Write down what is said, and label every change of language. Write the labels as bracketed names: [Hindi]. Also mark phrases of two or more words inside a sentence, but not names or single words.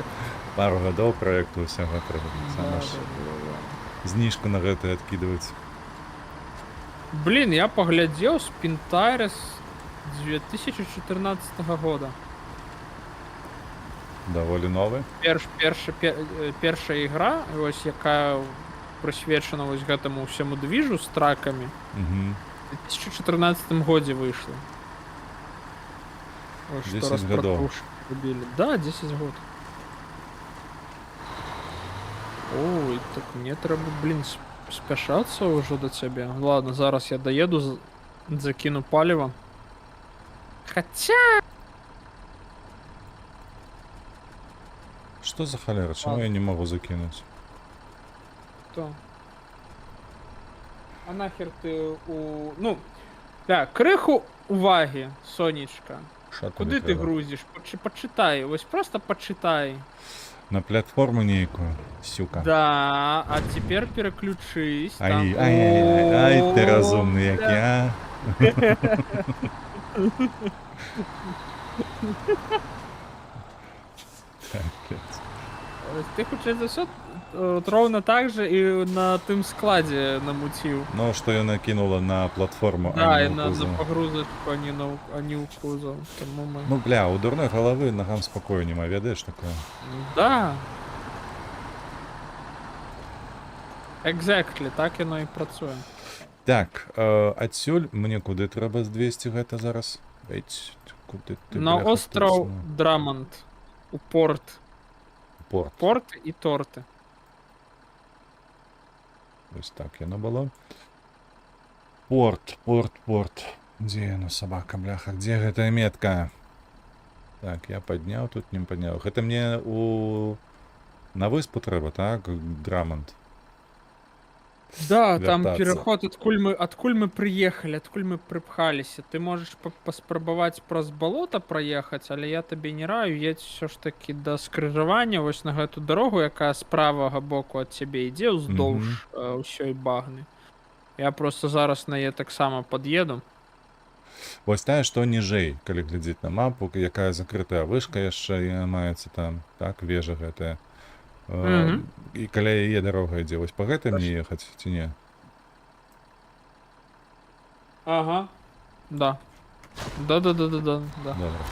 [Belarusian] Пару гадоў праекту ўсяго трэба Да, сама да, ж да. зніжку на гэта адкідваць. Блін, я паглядзеў Spintaris 2014 года. Даволі новы. Першая ігра, [Ukrainian] ось яка [Belarusian] прысвечана вось гэтаму ўсяму движу з тракамі, Угу. у 2014 годзе выйшла. [Ukrainian] Ось што [Belarusian] 10 гадоў. распрацоўшчыкі рабілі. Да, 10 год. Ой, так мне трэба, блін, спяшацца ўжо да цябе. Ладно, зараз я даеду, закіну паліва. Хаця... Што за халера? Чаму Ладно. я не могу закінуць? То. А нахер ты у... Ну, так, крыху увагі, сонечка. [Ukrainian] Що Куди тобі ти треба? грузиш? Почитай, ось просто почитай. [Belarusian] На платформу нейкую, сюка. [Ukrainian] Да, а тепер переключись. Ай, там. ай, ай, ай, ай, ти О, розумний, як бля. я. Так, блядь. Ось ти хочеш за все от ровно так же і на тим складі намутив. [Russian] Ну, что ее накинуло на платформу, Да, а [Ukrainian] і не у на кузова. погрузочку, а не у кузов. Тому ми... [Russian] Ну, бля, у дурной головы ногам спокою нема, [Belarusian] ведаешь такое? Да. [English] Exactly, [Ukrainian] так воно і працює. Так, [Belarusian] адсюль мне куди треба з 200 гэта зараз? [Ukrainian] Эть, куди ти, [Russian] На бляха, остров точно? [Belarusian] Драмонт. У порт. Порт. Порт і торти. Ось так яно было. Порт, порт, порт. Где яно, собака, бляха? Где гэтая метка? [Russian] Так, я поднял, тут не поднял. Это мне на выспу треба, так? [Belarusian] Драмонт. [Russian] Да, там Вертаться. переход, откуль мы приехали, откуль мы припхалися. [Belarusian] Ти можеш паспрабаваць праз болото проехаць, але я табе не раю, едь все ж таки до скрыжавання вось на гэту дарогу, якая з правага боку ад цябе ідзе ўздоўж ўсёй багны. Я просто зараз на яе таксама пад'еду. Вось тая, што ніжэй, калі глядзець на мапу, якая закрытая вышка яшчэ маецца там, так, вежа гэтая. І каля яе дарога ідзе, вось па гэтай мне ехаць, ці не? Ага. Да. Да. Добра.